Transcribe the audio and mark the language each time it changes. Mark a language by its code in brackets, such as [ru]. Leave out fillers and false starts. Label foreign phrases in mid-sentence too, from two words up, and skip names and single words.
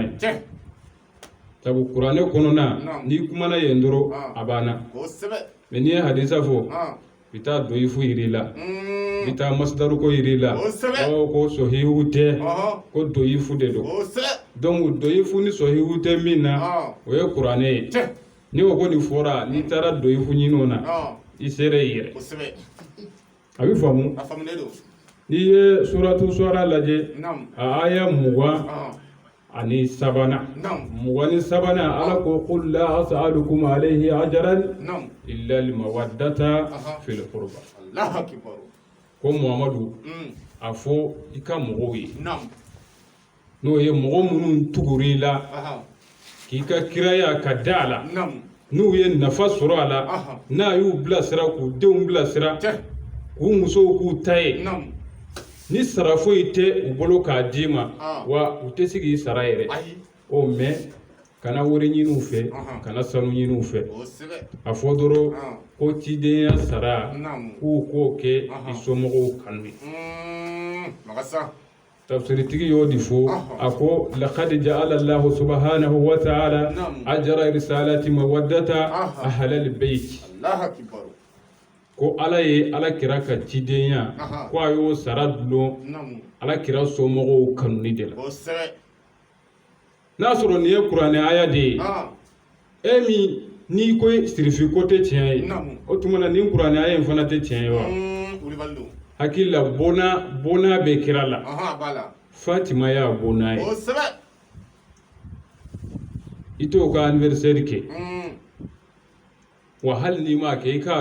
[bm] ye sabu kuranɛ kɔnɔna n'i kumana yen dɔrɔn a banna mais n'i ye hadisa fɔ i taa dɔyifu yir'i la i taa masdaru ko yir'i la ko sɔhihu tɛ ko dɔyifu de don donc dɔyifu ni sɔhihu tɛ min na o ye kuranɛ ye ni o ko nin fɔra n'i taara dɔyifu ɲini o na i sera i yɛrɛ a bɛ faamu n'i ye suratu suara lajɛ a aya 20 ani sabanan 23 ala ko [ar] قل لا أسألكم عليه أجرا إلا المودة في القربى [bm] ko Muhamadu a fɔ i ka mɔgɔw ye n'o ye mɔgɔ minnu tugur'i la k'i ka kiraya ka da a la n'u ye nafa sɔrɔ a la n'a y'u bilasira k'u denw bilasira k'u musow k'u ta ye ni sara foyi tɛ u bolo k'a d'i ma wa u tɛ se k'i sara yɛrɛ o mais kana wari ɲini u fɛ kana sanu ɲini u fɛ a fɔ dɔrɔn ko cidenya sara k'u k'o kɛ i somɔgɔw kanu ye tafsiritigi y'o de fɔ a ko [ar] لقد جعل الله سبحانه وتعالى أجر رسالته مودة أهل البيت [bm] ko ala ye ala kira ka cidenya ko a y'o sara dulon ala kira somɔgɔw kanuni de la n'a sɔrɔ nin ye kuranɛ aya de ye e min n'i ko sirifi ko tɛ tiɲɛ ye o tuma na nin kuranɛ aya in fana tɛ tiɲɛ ye wa hakili la bona bɛ kira la Fatima y'a bona ye i t'o ka anniversaire kɛ wa hali n'i m'a kɛ i k'a